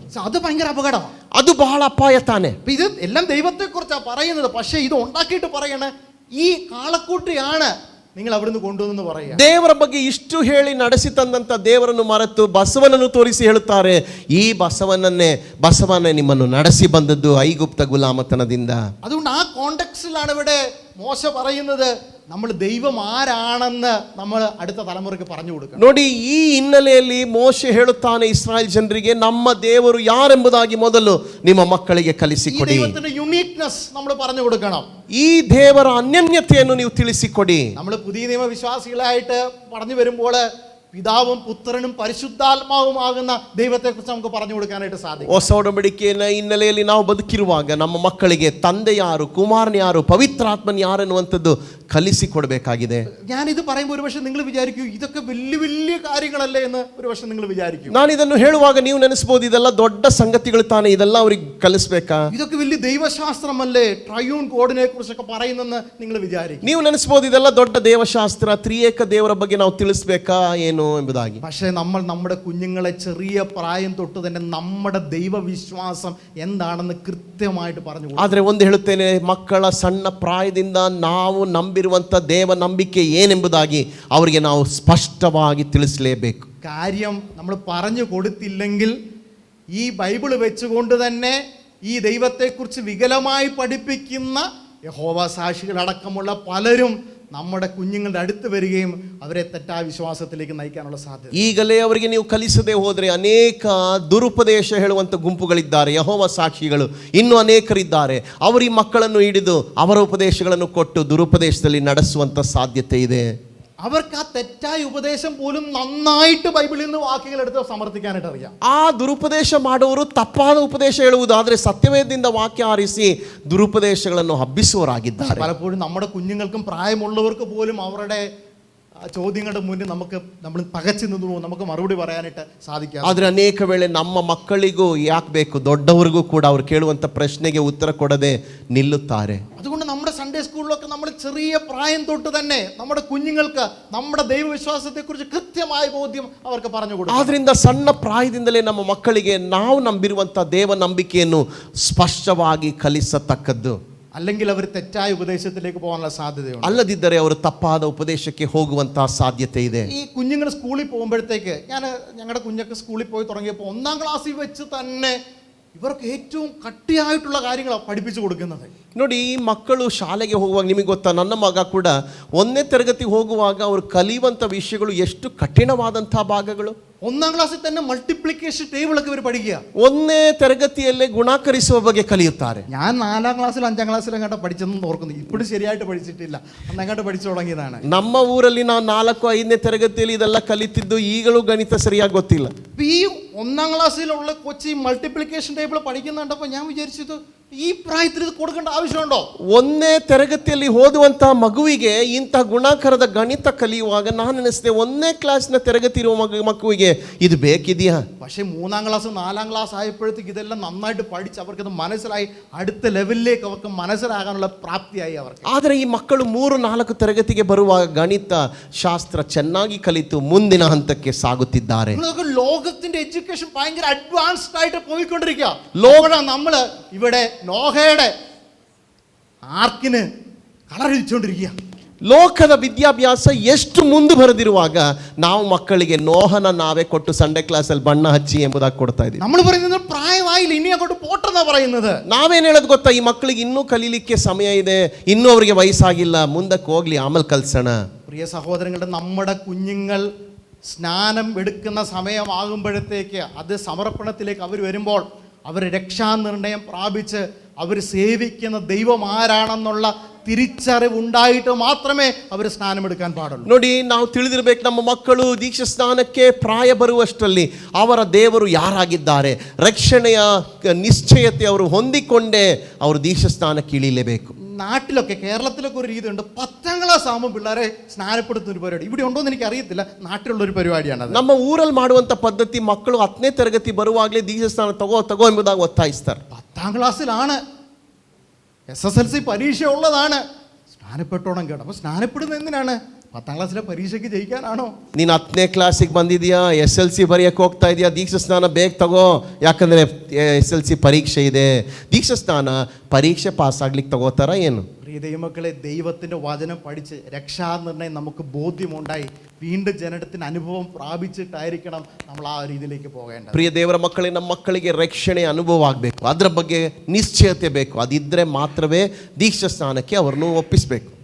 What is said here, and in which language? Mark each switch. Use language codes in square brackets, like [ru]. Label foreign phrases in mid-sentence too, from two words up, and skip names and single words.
[ml] അത് ഭയങ്കര അപകടമാണ്. [kn] ಅದು ಬಹಳ ಅಪಾಯ ತಾನೆ. [ml] ഇത് എല്ലാം ദൈവത്തെക്കുറിച്ചാണ് പറയുന്നത്. പക്ഷേ ഇത് ഉണ്ടാക്കിയിട്ട് പറയണ ഈ കാളക്കുട്ടിയാണ് നിങ്ങൾ അവിടുന്ന് കൊണ്ടുവന്നു പറയുക. [kn] ದೇವರ ಬಗ್ಗೆ ಇಷ್ಟು ಹೇಳಿ ನಡೆಸಿ ತಂದಂತ ದೇವರನ್ನು ಮರೆತು ಬಸವನನ್ನು ತೋರಿಸಿ ಹೇಳುತ್ತಾರೆ, ಈ ಬಸವನೇ ನಿಮ್ಮನ್ನು ನಡೆಸಿ ಬಂದದ್ದು ಐಗುಪ್ತ ಗುಲಾಮತನದಿಂದ. [ml] അതുകൊണ്ട് ആ കോണ്ടെക്സ്റ്റിലാണ് ഇവിടെ മോശ പറയുന്നത്, നമ്മൾ ദൈവം ആരാണെന്ന് നമ്മൾ അടുത്ത തലമുറയ്ക്ക് പറഞ്ഞു കൊടുക്കണം. [kn] ನೋಡಿ, ಈ ಹಿನ್ನೆಲೆಯಲ್ಲಿ ಮೋಶೆ ಹೇಳುತ್ತಾನೆ ಇಸ್ರಾಯೇಲ್ ಜನರಿಗೆ, ನಮ್ಮ ದೇವರು ಯಾರೆಂಬುದಾಗಿ ಮೊದಲು ನಿಮ್ಮ ಮಕ್ಕಳಿಗೆ [ml] ഈ [kn] ಕಲಿಸಿಕೊಡಿ. [ml] ദൈവത്തിന്റെ യുണീക്നെസ് നമ്മൾ പറഞ്ഞു കൊടുക്കണം. [kn] ಈ ದೇವರ ಅನನ್ಯತೆಯನ್ನು ನೀವು ತಿಳಿಸಿಕೊಡಿ. [ml] നമ്മൾ പുതിയ നിയമ വിശ്വാസികളായിട്ട് പറഞ്ഞു വരുമ്പോൾ പിതാവും പുത്രനും പരിശുദ്ധാത്മാവുമാകുന്ന ദൈവത്തെക്കുറിച്ച് നമുക്ക് പറഞ്ഞു കൊടുക്കാനായിട്ട് സാധിക്കും. [kn] ಹೊಸ ಒಡಂಬಡಿಕೆಯ ಹಿನ್ನೆಲೆಯಲ್ಲಿ ನಾವು ಬದುಕಿರುವಾಗ ನಮ್ಮ ಮಕ್ಕಳಿಗೆ ತಂದೆ ಯಾರು, ಕುಮಾರನ ಯಾರು, ಪವಿತ್ರಾತ್ಮನ್ ಯಾರು ಎನ್ನುವಂಥದ್ದು ಕಲಿಸಿಕೊಡಬೇಕಾಗಿದೆ. [ml] ഞാനിത് പറയുമ്പോൾ ഒരുപക്ഷെ നിങ്ങൾ വിചാരിക്കൂ ഇതൊക്കെ വലിയ വലിയ കാര്യങ്ങളല്ലേ എന്ന് ഒരുപക്ഷെ നിങ്ങൾ വിചാരിക്കും. [kn] ನಾನು ಇದನ್ನು ಹೇಳುವಾಗ ನೀವು ನೆನೆಸಬಹುದು, ಇದೆಲ್ಲ ದೊಡ್ಡ ಸಂಗತಿಗಳು ತಾನೆ, ಇದೆಲ್ಲ ಅವ್ರಿಗೆ ಕಲಿಸ್ಬೇಕಾ, [ml] ഇതൊക്കെ വലിയ ദൈവശാസ്ത്രമല്ലേ, [en] Triune God [ml] കുറിച്ചൊക്കെ പറയുന്നെന്ന് നിങ്ങൾ വിചാരിക്കും. [kn] ನೀವು ನೆನೆಸಬಹುದು ಇದೆಲ್ಲ ದೊಡ್ಡ ದೇವಶಾಸ್ತ್ರ, ತ್ರಿಯೇಕ ದೇವರ ಬಗ್ಗೆ ನಾವು ತಿಳಿಸ್ಬೇಕಾ ಏನು ಎಂಬುದಾಗಿ. [ml] പക്ഷേ നമ്മൾ നമ്മുടെ കുഞ്ഞുങ്ങളെ ചെറിയ പ്രായം തൊട്ട് തന്നെ നമ്മുടെ ദൈവവിശ്വാസം എന്താണെന്ന് കൃത്യമായിട്ട് പറഞ്ഞു കൊടുക്കണം. [kn] ಆದರೆ ಒಂದು ಹೇಳುತ್ತೇನೆ, ಮಕ್ಕಳ ಸಣ್ಣ ಪ್ರಾಯದಿಂದ ನಾವು ನಂಬಿರುವಂಥ ದೇವ ನಂಬಿಕೆ ಏನೆಂಬುದಾಗಿ ಅವರಿಗೆ ನಾವು ಸ್ಪಷ್ಟವಾಗಿ ತಿಳಿಸಲೇಬೇಕು. [ml] കാര്യം നമ്മൾ പറഞ്ഞു കൊടുത്തില്ലെങ്കിൽ ഈ ബൈബിൾ വെച്ചുകൊണ്ട് തന്നെ ഈ ദൈവത്തെക്കുറിച്ച് വികലമായി പഠിപ്പിക്കുന്ന യഹോവ സാക്ഷികളടക്കമുള്ള പലരും നമ്മുടെ കുഞ്ഞുങ്ങളുടെ അടുത്ത് വരികയും അവരെ തെറ്റായ വിശ്വാസത്തിലേക്ക് നയിക്കാനുള്ള സാധ്യത. [kn] ಈಗಲೇ ಅವರಿಗೆ ನೀವು ಕಲಿಸದೆ ಹೋದರೆ ಅನೇಕ ದುರುಪದೇಶ ಹೇಳುವಂಥ ಗುಂಪುಗಳಿದ್ದಾರೆ, ಯೆಹೋವ ಸಾಕ್ಷಿಗಳು ಇನ್ನೂ ಅನೇಕರಿದ್ದಾರೆ. ಅವರು ಈ ಮಕ್ಕಳನ್ನು ಹಿಡಿದು ಅವರ ಉಪದೇಶಗಳನ್ನು ಕೊಟ್ಟು ದುರುಪದೇಶದಲ್ಲಿ ನಡೆಸುವಂಥ ಸಾಧ್ಯತೆ ಇದೆ. [ml] അവർക്ക് ആ തെറ്റായ ഉപദേശം പോലും നന്നായിട്ട് ബൈബിളിൽ നിന്ന് വാക്യങ്ങൾ എടുത്ത് സമർത്ഥിക്കാനായിട്ട് അറിയാം. [kn] ಆ ದುರುಪದೇಶ ಮಾಡುವವರು ತಪ್ಪಾದ ಉಪದೇಶ ಹೇಳುವುದು, ಆದರೆ ಸತ್ಯವೇದದಿಂದ ವಾಕ್ಯ ಆರಿಸಿ ದುರುಪದೇಶಗಳನ್ನು ಹಬ್ಬಿಸುವವರಾಗಿದ್ದಾರೆ. [ml] പലപ്പോഴും നമ്മുടെ കുഞ്ഞുങ്ങൾക്കും പ്രായമുള്ളവർക്ക് പോലും അവരുടെ ചോദ്യങ്ങളുടെ മുന്നിൽ നമ്മൾ പകച്ചു നിന്നു നമുക്ക് മറുപടി പറയാനായിട്ട് സാധിക്കാം. [kn] ಆದರೆ ಅನೇಕ ವೇಳೆ ನಮ್ಮ ಮಕ್ಕಳಿಗೂ ಯಾಕೆ ಬೇಕು, ದೊಡ್ಡವರಿಗೂ ಕೂಡ ಅವರು ಕೇಳುವಂಥ ಪ್ರಶ್ನೆಗೆ ಉತ್ತರ ಕೊಡದೆ ನಿಲ್ಲುತ್ತಾರೆ. [ml] അതുകൊണ്ട് നമ്മുടെ [en] Sunday school [ml] നമ്മൾ ചെറിയ പ്രായം തൊട്ട് തന്നെ നമ്മുടെ കുഞ്ഞുങ്ങൾക്ക് നമ്മുടെ ദൈവവിശ്വാസത്തെക്കുറിച്ച് കൃത്യമായ ബോധ്യം അവർക്ക് പറഞ്ഞു കൊടുക്കും. [kn] ಆದ್ರಿಂದ ಸಣ್ಣ ಪ್ರಾಯದಿಂದಲೇ ನಮ್ಮ ಮಕ್ಕಳಿಗೆ ನಾವು ನಂಬಿರುವಂಥ ದೇವ ನಂಬಿಕೆಯನ್ನು ಸ್ಪಷ್ಟವಾಗಿ ಕಲಿಸತಕ್ಕದ್ದು. [ml] അല്ലെങ്കിൽ അവർ തെറ്റായ ഉപദേശത്തിലേക്ക് പോകാനുള്ള സാധ്യതയുണ്ട്. [kn] ಅಲ್ಲದಿದ್ದರೆ ಅವರು ತಪ್ಪಾದ ಉಪದೇಶಕ್ಕೆ ಹೋಗುವಂತಹ ಸಾಧ್ಯತೆ ಇದೆ. [ml] ഈ കുഞ്ഞുങ്ങൾ സ്കൂളിൽ പോകുമ്പോഴത്തേക്ക് ഞങ്ങളുടെ കുഞ്ഞൊക്കെ സ്കൂളിൽ പോയി തുടങ്ങിയപ്പോൾ 1ാം ക്ലാസ്സിൽ വെച്ച് തന്നെ ഇവർക്ക് ഏറ്റവും കട്ടിയായിട്ടുള്ള കാര്യങ്ങളാണ് പഠിപ്പിച്ചു കൊടുക്കുന്നത്. [kn] ನೋಡಿ, ಈ ಮಕ್ಕಳು ಶಾಲೆಗೆ ಹೋಗುವಾಗ ನಿಮಗೆ ಗೊತ್ತಾ, ನನ್ನ ಮಗ ಕೂಡ 1ನೇ ತರಗತಿ ಹೋಗುವಾಗ ಅವರು ಕಲಿಯುವಂಥ ವಿಷಯಗಳು ಎಷ್ಟು ಕಠಿಣವಾದಂಥ ಭಾಗಗಳು. [ml] 1ാം ക്ലാസ്സിൽ തന്നെ [en] multiplication table [ml] ഒക്കെ ഇവർ പഠിക്കുക. [kn] 1ನೇ ತರಗತಿಯಲ್ಲೇ ಗುಣಾಕರಿಸುವ ಬಗ್ಗೆ ಕಲಿಯುತ್ತಾರೆ. [ml] ഞാൻ 4ാം ക്ലാസ്സിൽ 5ാം ക്ലാസ്സിൽ അങ്ങോട്ട് പഠിച്ചെന്ന് ഓർക്കുന്നു. ഇപ്പോഴും ശരിയായിട്ട് പഠിച്ചിട്ടില്ല, അന്നങ്ങോട്ട് പഠിച്ചു തുടങ്ങിയതാണ്. [kn] ನಮ್ಮ ಊರಲ್ಲಿ ನಾವು 4, 5ನೇ ತರಗತಿಯಲ್ಲಿ ಇದೆಲ್ಲ ಕಲಿತಿದ್ದು, ಈಗಲೂ ಗಣಿತ ಸರಿಯಾಗಿ ಗೊತ್ತಿಲ್ಲ. [ml] ഈ 1ാം ക്ലാസ്സിലുള്ള കൊച്ചി [en] multiplication table [ml] പഠിക്കുന്നുണ്ടപ്പോൾ ഞാൻ വിചാരിച്ചത് ഈ പ്രായത്തിൽ ഇത് കൊടുക്കേണ്ട ആവശ്യമുണ്ടോ? [kn] 1ನೇ ತರಗತಿಯಲ್ಲಿ ಓದುವಂತಹ ಮಗುವಿಗೆ ಇಂಥ ಗುಣಾಕಾರದ ಗಣಿತ ಕಲಿಯುವಾಗ ನಾನು ಅನಿಸಿದೆ, 1ನೇ ಕ್ಲಾಸ್ನ ತರಗತಿ ಇರುವ ಮಗುವಿಗೆ ಇದು ಬೇಕಿದೆಯಾ? [ml] പക്ഷേ 3ാം ക്ലാസ് 4ാം ക്ലാസ് ആയപ്പോഴത്തേക്ക് ഇതെല്ലാം നന്നായിട്ട് പഠിച്ച് അവർക്കത് മനസ്സിലായി, അടുത്ത ലെവലിലേക്ക് അവർക്ക് മനസ്സിലാകാനുള്ള പ്രാപ്തിയായി അവർക്ക്. [kn] ಆದರೆ ಈ ಮಕ್ಕಳು 3, 4 ತರಗತಿಗೆ ಬರುವಾಗ ಗಣಿತ ಶಾಸ್ತ್ರ ಚೆನ್ನಾಗಿ ಕಲಿತು ಮುಂದಿನ ಹಂತಕ್ಕೆ ಸಾಗುತ್ತಿದ್ದಾರೆ. [ml] ലോകത്തിന്റെ എഡ്യൂക്കേഷൻ ഭയങ്കര അഡ്വാൻസ്ഡ് ആയിട്ട് പോയിക്കൊണ്ടിരിക്കുക. നമ്മള് ഇവിടെ നോഹയുടെ [en] ark colour [ml] ഇടിച്ചുകൊണ്ടിരിക്കുക. [kn] ಲೋಕದ ವಿದ್ಯಾಭ್ಯಾಸ ಎಷ್ಟು ಮುಂದುವರೆದಿರುವಾಗ ನಾವು ಮಕ್ಕಳಿಗೆ ನೋಹನ ನಾವೇ ಕೊಟ್ಟು [en] Sunday class [kn] ಬಣ್ಣ ಹಚ್ಚಿ ಎಂಬುದಾಗಿ ಕೊಡ್ತಾ ಇದ್ದೀವಿ. [ml] നമ്മൾ പറയുന്നത് പ്രായമായില്ല ഇനി അങ്ങോട്ട് പോട്ടെന്നാ പറയുന്നത്. [kn] ನಾವೇನು ಹೇಳೋದು ಗೊತ್ತಾ, ಈ ಮಕ್ಕಳಿಗೆ ಇನ್ನೂ ಕಲೀಲಿಕ್ಕೆ ಸಮಯ ಇದೆ, ಇನ್ನೂ ಅವರಿಗೆ ವಯಸ್ಸಾಗಿಲ್ಲ, ಮುಂದಕ್ಕೆ ಹೋಗ್ಲಿ, ಆಮೇಲೆ ಕಲ್ಸೋಣ. [ml] പ്രിയ സഹോദരങ്ങളുടെ നമ്മുടെ കുഞ്ഞുങ്ങൾ സ്നാനം എടുക്കുന്ന സമയമാകുമ്പോഴത്തേക്ക് അത് സമർപ്പണത്തിലേക്ക് അവർ വരുമ്പോൾ അവർ രക്ഷാനിർണയം പ്രാപിച്ച് അവർ സേവിക്കുന്ന ദൈവം ആരാണെന്നുള്ള തിരിച്ചറിവുണ്ടായിട്ട് മാത്രമേ അവർ സ്നാനമെടുക്കാൻ പാടുള്ളൂ. [kn] ನೋಡಿ, ನಾವು ತಿಳಿದಿರಬೇಕು, ನಮ್ಮ ಮಕ್ಕಳು ದೀಕ್ಷಾ ಸ್ನಾನಕ್ಕೆ ಪ್ರಾಯ ಬರುವಷ್ಟರಲ್ಲಿ ಅವರ ದೇವರು ಯಾರಾಗಿದ್ದಾರೆ, ರಕ್ಷಣೆಯ ನಿಶ್ಚಯತೆ ಅವರು ಹೊಂದಿಕೊಂಡೇ ಅವರು ದೀಕ್ಷಾ ಸ್ನಾನಕ್ಕೆ ಇಳಿಲೇಬೇಕು. [ml] നാട്ടിലൊക്കെ കേരളത്തിലൊക്കെ ഒരു രീതിയുണ്ട്, 10ാം ക്ലാസ് ആകുമ്പോൾ പിള്ളേരെ സ്നാനപ്പെടുത്തുന്ന ഒരു പരിപാടി. ഇവിടെ ഉണ്ടോ എന്ന് എനിക്ക് അറിയത്തില്ല, നാട്ടിലുള്ളൊരു പരിപാടിയാണ്. [kn] ನಮ್ಮ ಊರಲ್ಲಿ ಮಾಡುವಂಥ ಪದ್ಧತಿ, ಮಕ್ಕಳು 10ನೇ ತರಗತಿ ಬರುವಾಗಲೇ ದೀಕ್ಷಾ ಸ್ನಾನ ತಗೋ ಎಂಬುದಾಗಿ ಒತ್ತಾಯಿಸ್ತಾರೆ. [ml] 10ാം ക്ലാസ്സിലാണ്, SSLC പരീക്ഷ ഉള്ളതാണ്, സ്നാനപ്പെട്ടോണം കേട്ടോ. അപ്പോൾ സ്നാനപ്പെടുന്നത് എന്തിനാണ്? 10ാം ക്ലാസ്സിലെ പരീക്ഷയ്ക്ക് ജയിക്കാനാണോ? [kn] ನೀನು 10ನೇ ಕ್ಲಾಸಿಗೆ ಬಂದಿದೆಯಾ, SLC ಬರೆಯಕ್ಕೆ ಹೋಗ್ತಾ ಇದೆಯಾ, ದೀಕ್ಷಾ ಸ್ನಾನ ಬೇಗ ತಗೋ, ಯಾಕಂದರೆ SLC ಪರೀಕ್ಷೆ ಇದೆ. ದೀಕ್ಷಾ ಸ್ನಾನ ಪರೀಕ್ಷೆ ಪಾಸ್ ಆಗ್ಲಿಕ್ಕೆ ತಗೋತಾರ ಏನು? [ml] പ്രിയ ദൈവമക്കളെ, ദൈവത്തിൻ്റെ വചനം പഠിച്ച് രക്ഷാനിർണയം നമുക്ക് ബോധ്യമുണ്ടായി വീണ്ടും ജനനത്തിന് അനുഭവം പ്രാപിച്ചിട്ടായിരിക്കണം നമ്മൾ ആ രീതിയിലേക്ക് പോകേണ്ടത്. [kn] ಪ್ರಿಯ ದೇವರ ಮಕ್ಕಳೇ, ನಮ್ಮ ಮಕ್ಕಳಿಗೆ ರಕ್ಷಣೆ ಅನುಭವ ಆಗಬೇಕು, ಅದರ ಬಗ್ಗೆ ನಿಶ್ಚಯತೆ ಬೇಕು. ಅದಿದ್ದರೆ ಮಾತ್ರವೇ ದೀಕ್ಷಾ ಸ್ನಾನಕ್ಕೆ ಅವರನ್ನು ಒಪ್ಪಿಸಬೇಕು.